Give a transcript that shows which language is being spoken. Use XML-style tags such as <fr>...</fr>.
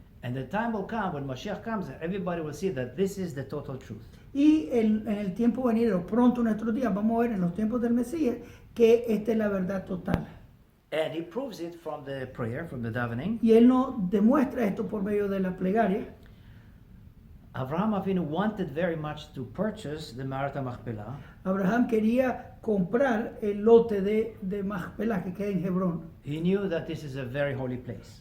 <en>And the time will come when Mashiach comes and everybody will see that this is the total truth.</en> <es>y en el tiempo venidero, pronto en nuestros días, vamos a ver en los tiempos del Mesías, que esta es la verdad total.</es> <en>And he proves it from the prayer, from the davening.</en> <es>Y él nos demuestra esto por medio de la plegaria.</es> <en>Avraham Avinu wanted very much to purchase the Marta Majpelá.</en> <es>Abraham quería comprar el lote de Majpelá que queda en Hebrón.</es> <en>He knew that this is a very holy place.</en>